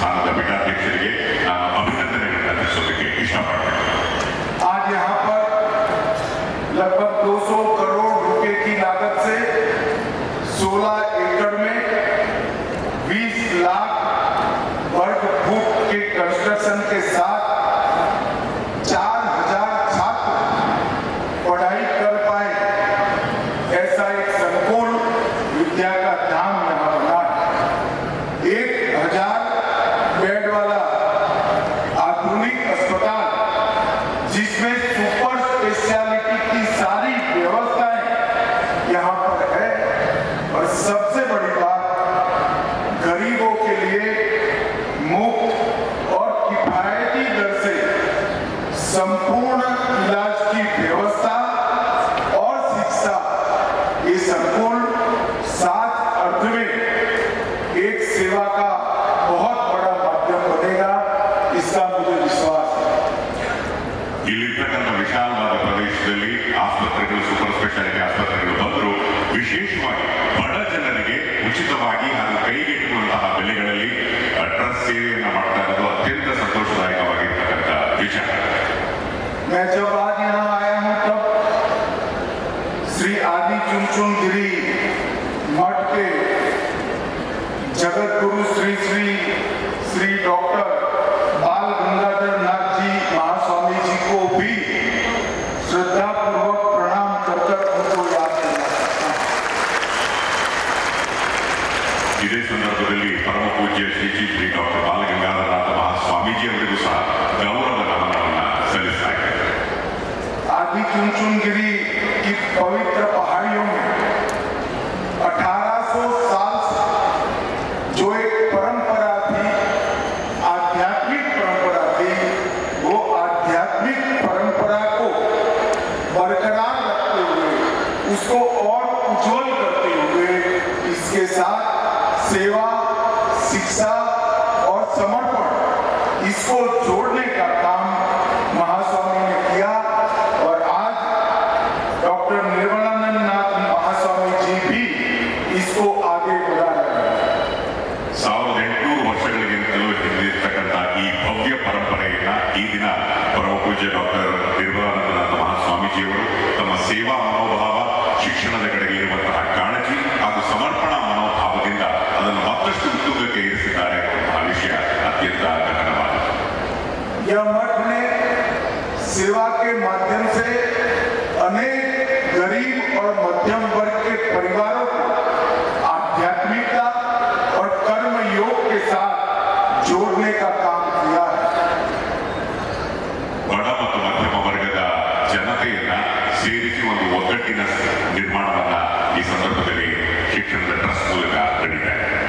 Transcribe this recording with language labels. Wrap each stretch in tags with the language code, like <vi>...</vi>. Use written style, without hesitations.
<kn>ಘಟಕಾಧ್ಯಕ್ಷರಿಗೆ ನಾನು ಅಭಿನಂದನೆಗಳನ್ನು ತಿಳಿಸೋದಕ್ಕೆ ಇಷ್ಟಪಡ್ತೇನೆ.</kn> <hi>आज यहाँ पर लगभग 200 करोड़ रुपए की लागत से 16 एकड़ में 20 लाख वर्ग फुट के कंस्ट्रक्शन के साथ 4000 छात्र पढ़ाई कर पाए, ऐसा एक संकुल विद्या का धाम यहाँ बना है। 1000 बेड वाला आधुनिक अस्पताल जिसमें सुपर स्पेशलिटी की सारी व्यवस्थाएं यहाँ पर है। और सबसे बड़ी बात, गरीबों के लिए मुफ्त और किफायती दर से संपूर्ण इलाज की व्यवस्था और शिक्षा, ये संकुल सात अर्थ में एक सेवा का बहुत बड़ा माध्यम बनेगा, इसका मुझे विश्वास है।</hi> <kn>ಇಲ್ಲಿರ್ತಕ್ಕಂಥ ವಿಶಾಲವಾದ ಪ್ರದೇಶದಲ್ಲಿ ಆಸ್ಪತ್ರೆಗಳು, ಸೂಪರ್ ಸ್ಪೆಷಾಲಿಟಿ ಆಸ್ಪತ್ರೆಗಳು ಬಂದರೂ ವಿಶೇಷವಾಗಿ ಬಡ ಜನರಿಗೆ ಉಚಿತವಾಗಿ ಹಾಗೂ ಕೈಗೆಟುಕುವಂತಹ ಬೆಲೆಗಳಲ್ಲಿ ಟ್ರಸ್ಟ್ ಸೇವೆಯನ್ನು ಮಾಡ್ತಾ ಇರೋದು ಅತ್ಯಂತ ಸಂತೋಷದಾಯಕವಾಗಿರ್ತಕ್ಕಂಥ ವಿಚಾರ.</kn> <hi>मैं जब आज यहाँ आया हूँ तब श्री आदि चुनचुन गिरी मठ के जगत गुरु श्री श्री श्री डॉक्टर बाल गंगाधर नाथ जी महास्वामी जी को भी श्रद्धा पूर्वक प्रणाम कर उनको याद करना चाहता हूँ।</hi> <kn>ಇದೇ ಸಂದರ್ಭದಲ್ಲಿ ಪರಮ ಪೂಜ್ಯ ಶ್ರೀ ಡಾಕ್ಟರ್ ಬಾಲಗಂಗಾಧರನಾಥ ಮಹಾಸ್ವಾಮೀಜಿ ಅವರಿಗೂ ಸಹ ಗೌರವ ನಮನವನ್ನು ಸಲ್ಲಿಸಲಾಗಿದೆ.</kn> <hi>आदि चुनचुनगिरी की पवित्र पहाड़ियों में 1800 साल से जो एक परंपरा थी, आध्यात्मिक परंपरा थी, वो आध्यात्मिक परंपरा को बरकरार रखते हुए, उसको और उज्जवल करते हुए, इसके साथ सेवा, शिक्षा और समर्पण, इसको जोड़ने का काम महास्वामी ने किया। और आज डॉक्टर निर्मलानंद नाथ महास्वामी जी भी इसको आगे बढ़ा रहे हैं।</hi> <kn>1800 ವರ್ಷಗಳಿಗಿಂತಲೂ ಹಿಂದಿರ್ತಕ್ಕಂಥ ಈ ಭವ್ಯ ಪರಂಪರೆಯನ್ನ ಈ ದಿನ ಪರಮ ಪೂಜ್ಯ ಡಾಕ್ಟರ್ ನಿರ್ಮಲಾನಂದನಾಥ ಮಹಾಸ್ವಾಮೀಜಿಯವರು ತಮ್ಮ ಸೇವಾ ಮನೋಭಾವ, ಶಿಕ್ಷಣದ ಕಡೆಗೆ ಇರುವಂತಹ ಕಾಳಜಿ ಹಾಗೂ ಸಮರ್ಪಣಾ ಮನೋಭಾವದಿಂದ ಅದನ್ನು ಮತ್ತಷ್ಟು ಉತ್ತುಂಗಕ್ಕೆ ಇರಿಸಿದ್ದಾರೆ ಎನ್ನುವಂತಹ ವಿಷಯ ಅತ್ಯಂತ ಗಹನವಾಗಿದೆ.</kn> <hi>यह मठ ने सेवा के माध्यम से अनेक गरीब और मध्यम वर्ग के परिवारों को आध्यात्मिकता और कर्म योग के साथ जोड़ने का काम किया है।</hi> <kn>ಬಡ ಮತ್ತು ಮಧ್ಯಮ ವರ್ಗದ ಜನತೆಯನ್ನ ಸೇರಿಸಿ ಒಂದು ಒಗ್ಗಟ್ಟಿನ ನಿರ್ಮಾಣವನ್ನ ಈ ಸಂದರ್ಭದಲ್ಲಿ ಶಿಕ್ಷಣದ ಟ್ರಸ್ಟ್ ಮೂಲಕ ನಡೀತಾ ಇದೆ.</kn>